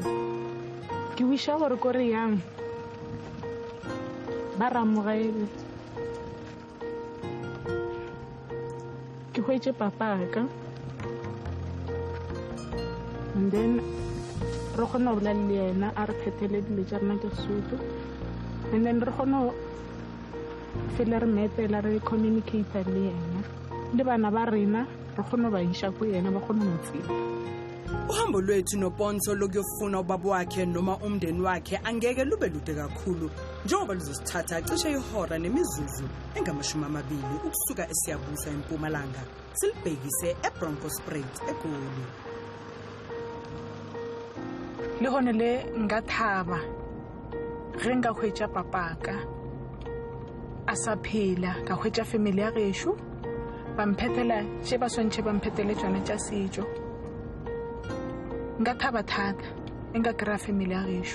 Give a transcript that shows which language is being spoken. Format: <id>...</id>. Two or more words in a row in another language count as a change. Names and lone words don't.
<nso>ke wisha gore ko re yang ba ramogele ke hwetse papa ka</nso> <en>and then</en> <nso>re kgona go bolela le yena a re phethele dilo tsa rena ke Sotho</nso> <en>and then</en> <nso>re kgona fela re metela re communicate le yena le bana ba rena re kgona ba isha ko yena ba kgona motsela.</nso> <zu>Uhambo lwethu noPontsho lokuyofuna ubaba wakhe noma umndeni wakhe angeke lube lude kakhulu njengoba luzosithatha cishe ihora nemizuzu engama20 ukusuka eSiyabusa eMpumalanga silibhekise eBromwarsspruit eGoli.</zu> <nso>le hone le nka thaba ge nka hwetša papaka a sa phela ka hwetša family ya gešo ba mphethela tše ba swantšhe ba mphethele tšona tša setšo nka thaba thata e nka kry-a family ya gešo</nso>